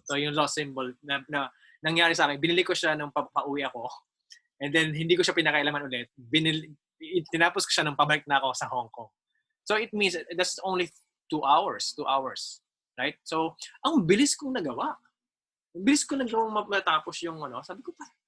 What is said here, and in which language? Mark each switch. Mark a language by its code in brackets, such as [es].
[tl] So yung Lost Symbol na nangyari sa akin, binili ko siya nung pauwi ako. [en] And then, [tl] hindi ko siya pinakailaman ulit. Tinapos ko siya nung pabalik na ako sa Hong Kong. [en] So, it means that's only 2 hours. 2 hours. Right? [tl] So, ang bilis kong nagawa. Ang bilis ko nagawang matapos yung sabi ko pa.